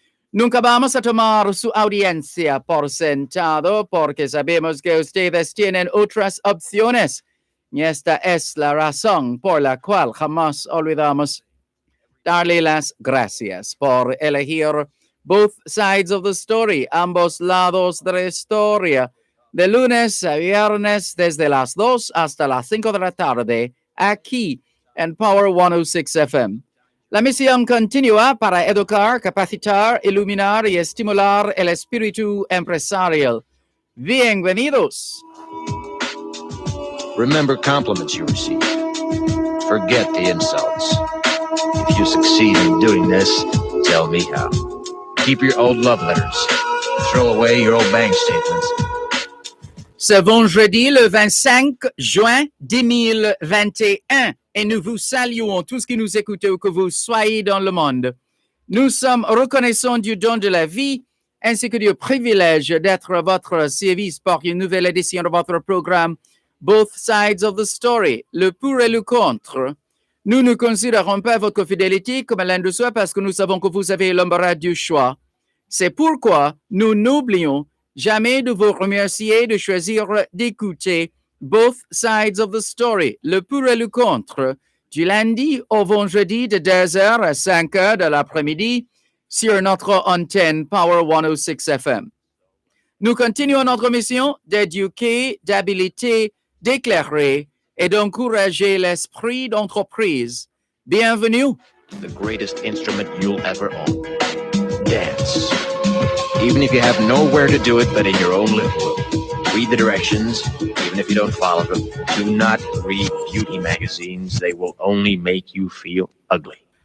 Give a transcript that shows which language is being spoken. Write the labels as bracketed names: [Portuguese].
[Spanish] Nunca vamos a tomar su audiencia por sentado porque sabemos que ustedes tienen otras opciones y esta es la razón por la cual jamás olvidamos darle las gracias por elegir Both Sides of the Story, ambos lados de la historia, de lunes a viernes desde las 2 hasta las 5 de la tarde, aquí en Power 106 FM. La misión continúa para educar, capacitar, iluminar y estimular el espíritu empresarial. Bienvenidos. [English] Remember compliments you receive. Forget the insults. If you succeed in doing this, tell me how. Keep your old love letters. Throw away your old bank statements. [French] Ce vendredi, le 25 juin 2021, et nous vous saluons tous qui nous écoutez où que vous soyez dans le monde. Nous sommes reconnaissants du don de la vie ainsi que du privilège d'être à votre service pour une nouvelle édition de votre programme Both Sides of the Story, le pour et le contre. Nous ne considérons pas votre fidélité comme l'un de soi parce que nous savons que vous avez l'embarras du choix. C'est pourquoi nous n'oublions jamais de vous remercier de choisir d'écouter Both sides of the story, le pour et le contre, du lundi au vendredi de 10h à 5h de l'après-midi sur notre antenne Power 106 FM. Nous continuons notre mission d'éduquer, d'habiliter, d'éclairer et d'encourager l'esprit d'entreprise. Bienvenue. [English] The greatest instrument you'll ever own. Dance. Even if you have nowhere to do it but in your own living room. Read the directions, even if you don't follow them. Do not read beauty magazines. They will only make you feel ugly.